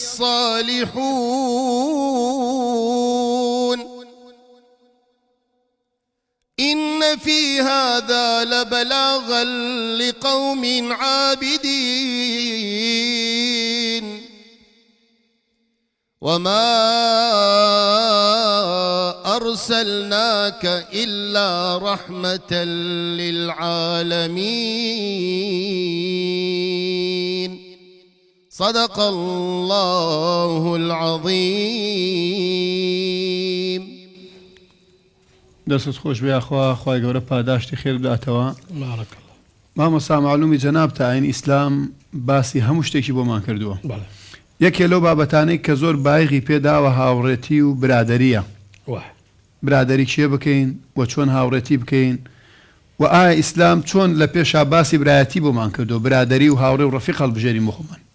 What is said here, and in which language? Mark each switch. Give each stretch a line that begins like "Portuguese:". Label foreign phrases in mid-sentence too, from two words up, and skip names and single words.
Arabic: الصالحون إن في هذا لبلاغا لقوم عابدين وما أرسلناك إلا رحمة للعالمين. صدق الله العظيم.
Central Kurdish: دەستت خۆش بێ خوا خوای گەورە پاداشتی خێر بداتەوە. مامۆستا معلومی جەناب تاین ئیسلام باسی هەموو شتێکی بۆمان کردووە. یەکێ لەو بابەتانەی کە زۆر بایغی پێداوە هاوڕێتی و برادەریە. برادەری کێ بکەین و چۆن هاوڕێتی بکەین و ئایا ئیسلام چۆن لە پێشا باسی برایەتی بۆمان کردو برادەری و هاوڕێ و ڕەفیق هەڵبژێرین بۆخۆمان.